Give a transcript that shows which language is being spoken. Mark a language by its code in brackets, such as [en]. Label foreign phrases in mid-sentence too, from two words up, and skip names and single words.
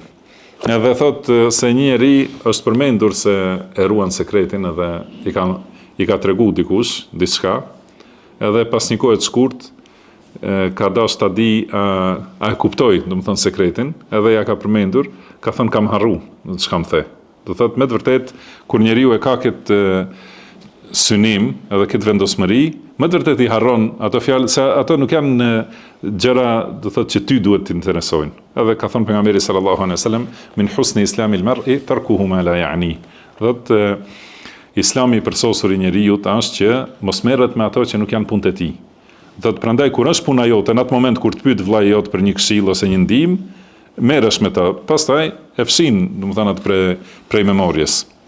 [sq] Edhe thot se një njeri është përmendur se e ruan sekretin edhe i ka tregu dikush diçka, edhe pas një kohe të shkurt ka dash ta di a e kuptoi, domethënë sekretin, edhe ja ka përmendur, ka thënë kam harru, çka më the. Do thot me të vërtetë kur njeriu e ka këtë synim edhe këtë vendosmëri, me të vërtetë i harron ato fjalë, se ato nuk janë gjëra, do thotë që ty duhet të interesojnë. Edhe ka thënë pejgamberi [ar] صلى الله عليه وسلم من حسن إسلام المرء تركه ما لا يعنيه. [sq] Do të Islami i përsosur i njeriu është që mos merret me ato që nuk janë punë e tij. Do të prandaj kur është puna jote, në atë moment kur të pyet vllai jot për një këshill ose një ndihmë, merresh me ta, pastaj e fshin, domethënë atë prej memorjes.